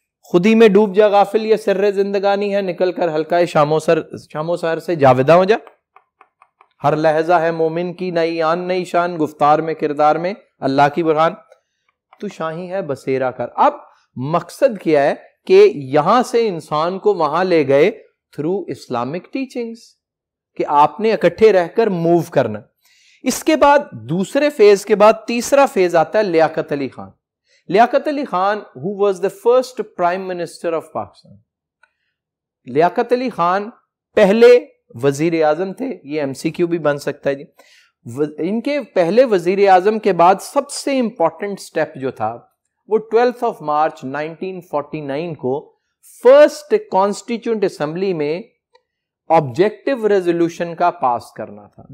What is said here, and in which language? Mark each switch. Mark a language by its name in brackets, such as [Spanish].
[Urdu] خودی میں ڈوب جا غافل یہ سر زندگانی ہے, نکل کر حلقہ شام و سحر سے جاودہ ہو جا, ہر لہجہ ہے مومن کی نئی آن نئی شان, گفتار میں کردار میں اللہ کی برہان, تو شاہی ہے بسیرا کر. اب مقصد کیا ہے کہ یہاں سے انسان کو وہاں لے گئے تھرو اسلامک ٹیچنگز کہ آپ نے اکٹھے رہ کر موو کرنا. اس کے بعد دوسرے فیز کے بعد تیسرا فیز آتا ہے Liaquat Ali Khan. [English] Liaquat Ali Khan who was the first prime minister of Pakistan. [Urdu] Liaquat Ali Khan پہلے وزیر اعظم تھے, یہ ایم سی کیو بھی بن سکتا ہے جی. ان کے پہلے وزیر اعظم کے بعد سب سے امپورٹنٹ سٹیپ جو تھا وہ 12 مارچ 1949 کو فرسٹ کانسٹیٹیوئنٹ اسمبلی میں آبجیکٹو ریزولوشن کا پاس کرنا تھا.